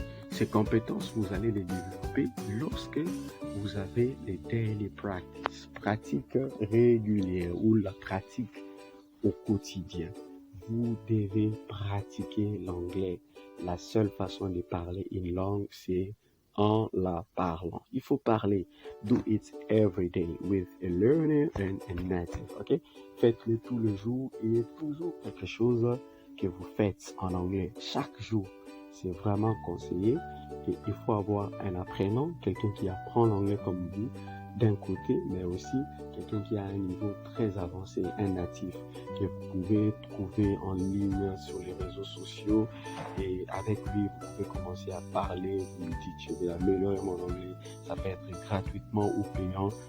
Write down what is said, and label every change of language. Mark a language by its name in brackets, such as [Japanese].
[French] Ces compétences, vous allez les développer lorsque vous avez les [English] daily practice, [French] pratique régulière ou la pratique au quotidien. Vous devez pratiquer l'anglais. La seule façon de parler une langue, c'est en la parlant. Il faut parler. [English] Do it every day with a learner and a native. OK? [French] Faites-le tous les jours et toujours quelque chose que vous faites en anglais chaque jour. C'est vraiment conseillé et il faut avoir un apprenant, quelqu'un qui apprend l'anglais comme vous d'un côté, mais aussi quelqu'un qui a un niveau très avancé, un natif que vous pouvez trouver en ligne sur les réseaux sociaux et avec lui, vous pouvez commencer à parler, vous lui dites je vais améliorer mon anglais, ça peut être gratuitement ou payant,